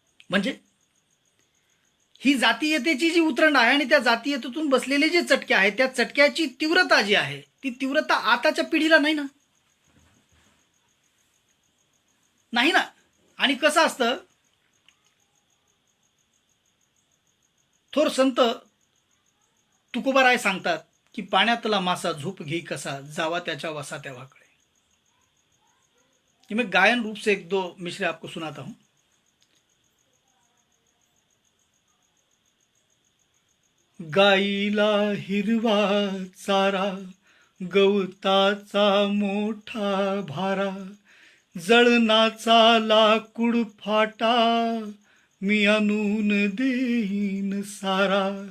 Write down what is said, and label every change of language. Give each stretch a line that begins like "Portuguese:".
Marathi: म्हणजे ही जातीयतेची जी उतरंड आहे आणि त्या जातीयतेतून बसलेले जे चटके आहेत, त्या चटक्याची तीव्रता जी आहे, ती तीव्रता आताच्या पिढीला नाही ना. आणि कसं असतं, थोर संत तुकोबाराय सांगतात की पाण्यातला मासा झोप घेई कसा, जावा त्याच्या वसा त्या वाकडे.
Hindi: मैं गायन रूप से 1-2 मिसरे आपको सुनाता हूं.
Marathi: गाईला हिरवा चारा, गवताचा मोठा भारा, जळणाचा लाकूड फाटा, मी आणून देईन सारा.